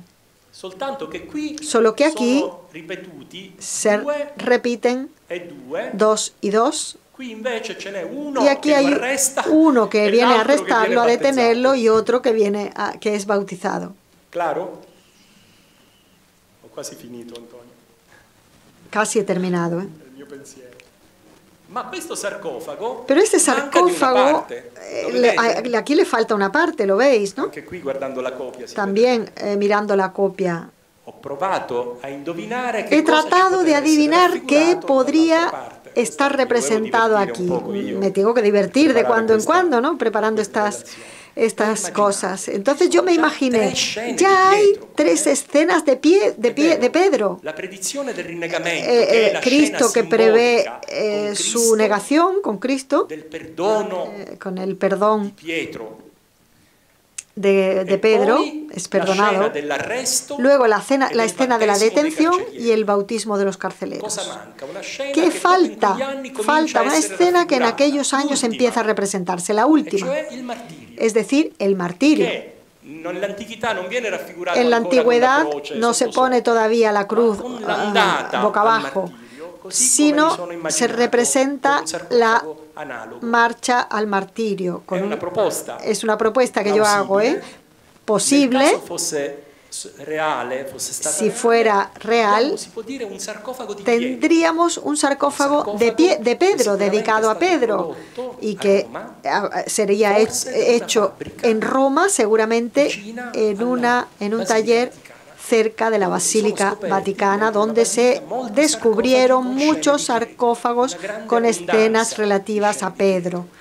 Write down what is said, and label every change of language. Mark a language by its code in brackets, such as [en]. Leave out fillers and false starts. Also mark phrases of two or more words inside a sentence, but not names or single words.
[es] Solo que aquí se repiten 2 y 2. Y aquí hay uno que viene a arrestarlo, a detenerlo, y otro que viene que es bautizado. [it] quasi finito, Antonio. [es] Casi he terminado. [it] Il mio pensiero. Ma questo sarcofago [es] Pero este [it] manca di una [es] sarcófago, [it] parte. Lo [es] aquí le falta una parte, ¿lo veis? ¿No? [it] Anche qui guardando la copia. [es] También mirando la copia. [it] Ho provato a indovinare che [es] He [it] cosa [es] tratado [it] ci [es] de [it] poteva essere [es] adivinar qué [it] raffigurato [es] podría [it] dall'altra parte. [es] estar [it] Questo mi dovevo [es] representado [it] divertire [es] aquí. [it] un poco io [es] Me tengo que divertir de [it] preparare [es] cuando en [it] questa- [es] cuando, ¿no? Preparando [it] questa [es] estas [it] relazione. [es] cosas. Entonces yo me imaginé, [it] Tres scene [es] ya [it] di [es] hay [it] Pietro, [es] 3 escenas de Pedro. [it] La predizione del rinnegamento, che è la Cristo scena [es] que prevé [it] simbolica con [es] su [it] Cristo, [es] negación con Cristo, [it] del perdono [es] con el perdón [it] di Pietro. [es] de [it] E [es] Pedro, [it] poi [es] es [it] la scena [es] perdonado. [it] dell'arresto [es] Luego [it] e [es] la [it] del [es] escena de la [it] battesimo dei [es] detención [it] carcerieri. [es] y el bautismo de los [it] Cosa [es] carceleros. [it] manca? Una scena [es] ¿Qué [it] che proprio in [es] falta? [it] quegli anni comincia [es] Falta [it] a [es] una [it] essere [es] escena que en [it] raffigurata, [es] aquellos años [it] l'ultima, [es] empieza a representarse, la [it] e [es] última, [it] cioè il martirio, [es] es decir, el martirio. [it] che nell'antichità non viene raffigurato [es] En la [it] ancora con [es] antigüedad [it] la croce [es] no se [it] sotto [es] pone [it] sotto, [es] todavía la [it] ma [es] cruz [it] con l'andata [es] boca [it] al [es] abajo, [it] martirio, così [es] sino [it] come mi sono [es] se [it] immaginato, [es] representa [it] con un sarcofago analogo. [es] marcha al martirio. [it] È una proposta [es] Es una propuesta que yo hago, [it] plausibile. Nel [es] posible, [it] caso fosse reale, fosse stata [es] si fuera real, [it] si può dire un sarcofago di Pietro. [es] tendríamos un sarcófago de Pedro, dedicado a Pedro, y que sería hecho en Roma, seguramente en un taller cerca de la Basílica Vaticana, donde se descubrieron muchos sarcófagos con escenas relativas a Pedro.